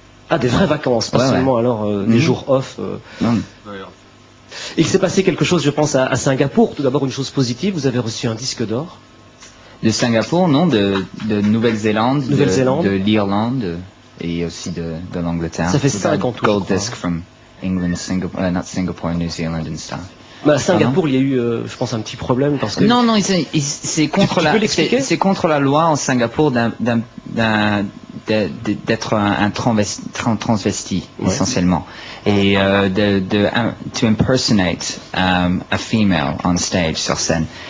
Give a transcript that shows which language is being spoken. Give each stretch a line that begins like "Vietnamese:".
French: Ah, des vraies vacances, pas seulement alors des jours off. Il s'est passé quelque chose, je pense, à Singapour. Tout d'abord, une chose positive, vous avez reçu un disque d'or. De Singapour, non, de Nouvelle-Zélande, de l'Irlande et aussi de l'Angleterre. Ça fait 5 ans tout.
English: Gold disc from England, Singapore, not Singapore, New Zealand and stuff.
French: Bah, à Singapour, il y a eu, je pense, un petit problème parce que... Non, c'est contre la loi en Singapour d'être un transvesti, essentiellement. Et
English: to impersonate a female on stage,
French: sur scène.